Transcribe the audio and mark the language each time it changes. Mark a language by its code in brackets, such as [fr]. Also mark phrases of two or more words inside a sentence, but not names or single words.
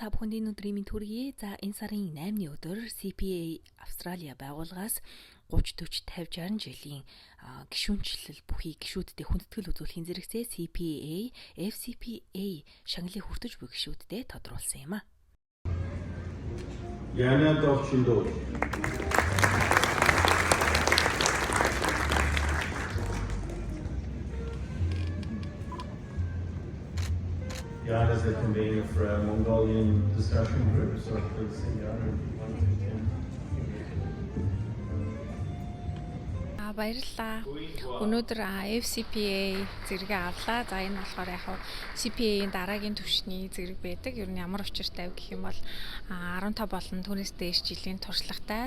[mn] Та бүхэнд өнөөдрийн минь төргий. За энэ сарын 8-ны өдөр CPA Австралийн байгууллагаас 30, 40, 50, 60 жилийн гишүүнчлэл бүхий гишүүдтэй хүндэтгэл үзүүлэхийн зэрэгцээ CPA, FCPA шагналыг хүртэж буй гишүүдтэй тодруулсан юм а. Яна Довчиндоо. [en] Jan is the convener for a Mongolian discussion group, so please see Jan in 1 to 10. [mn] Баярлалаа. Өнөөдөр FCPA зэрэгээ авлаа. За энэ болохоор яг CPA-ийн дараагийн түвшний зэрэг байдаг. Ер нь ямар учиртай вэ гэх юм бол 15 болон түүнээс дээш жилийн туршлагатай.